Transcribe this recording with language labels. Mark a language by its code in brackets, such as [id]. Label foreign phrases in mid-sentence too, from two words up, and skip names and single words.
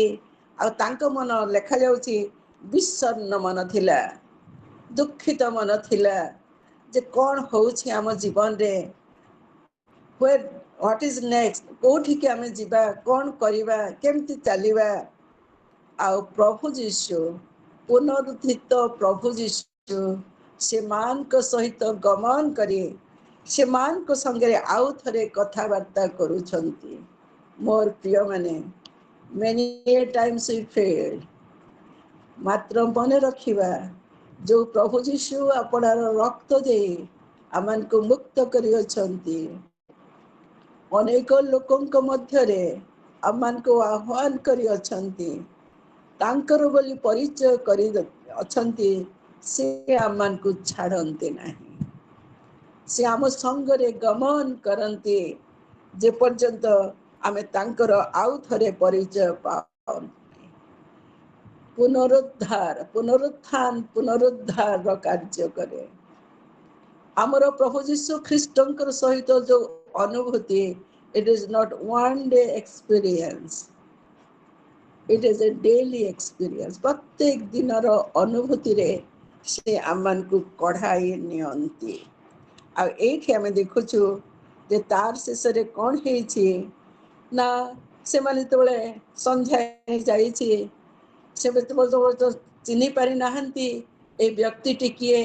[or] ଆଉ ତାଙ୍କ ମନ ଲେଖାଯାଉଛି ବିଷଣ୍ଣ ମନ ଥିଲା, ଦୁଃଖିତ ମନ ଥିଲା ଯେ କ'ଣ ହଉଛି ଆମ ଜୀବନରେ, [en] what is next, [or] କୋଉଠିକି ଆମେ ଯିବା, କ'ଣ କରିବା, କେମିତି ଚାଲିବା। ଆଉ ପ୍ରଭୁ ଯୀଶୁ, ପୁନରୁଦ୍ଧିତ ପ୍ରଭୁ ଯୀଶୁ ସେମାନଙ୍କ ସହିତ ଗମନ କରି ସେମାନଙ୍କ ସଙ୍ଗରେ ଆଉ ଥରେ କଥାବାର୍ତ୍ତା କରୁଛନ୍ତି। ମୋର ପ୍ରିୟମାନେ, [en] many times we failed, [or] ମାତ୍ର ମନେ ରଖିବା, ଯୋଉ ପ୍ରଭୁ ଯୀଶୁ ଆପଣାର ରକ୍ତ ଦେଇ ଆମମାନଙ୍କୁ ମୁକ୍ତ କରିଅଛନ୍ତି, ଅନେକ ଲୋକଙ୍କ ମଧ୍ୟରେ ଆମମାନଙ୍କୁ ଆହ୍ୱାନ କରିଅଛନ୍ତି, ତାଙ୍କର ବୋଲି ପରିଚୟ କରି ଅଛନ୍ତି, ସେ ଆମମାନଙ୍କୁ ଛାଡ଼ନ୍ତି ନାହିଁ। ସେ ଆମ ସଙ୍ଗରେ ଗମନ କରନ୍ତି ଯେ ପର୍ଯ୍ୟନ୍ତ ଆମେ ତାଙ୍କର ଆଉ ଥରେ ପରିଚୟ ପାଉ। ପୁନରୁଦ୍ଧାର, ପୁନରୁଦ୍ଧାର କାର୍ଯ୍ୟ କରେ। ଆମର ପ୍ରଭୁ ଯୀଶୁ ଖ୍ରୀଷ୍ଟଙ୍କର ସହିତ ଯୋଉ ଅନୁଭୂତି, [en] it is not one day experience, it is a daily experience. [or] ପ୍ରତ୍ୟେକ ଦିନର ଅନୁଭୂତିରେ ସେ ଆମମାନଙ୍କୁ କଢାଇ ନିଅନ୍ତି। ଆଉ ଏଇଠି ଆମେ ଦେଖୁଛୁ ଯେ ତାର ଶେଷରେ କ'ଣ ହେଇଛି ନା, ସେମାନେ ଯେତେବେଳେ ସନ୍ଧ୍ୟା ଯାଇଛି, ସେ ଯେତେବେଳେ ଚିହ୍ନି ପାରି ନାହାନ୍ତି ଏ ବ୍ୟକ୍ତିଟି କିଏ।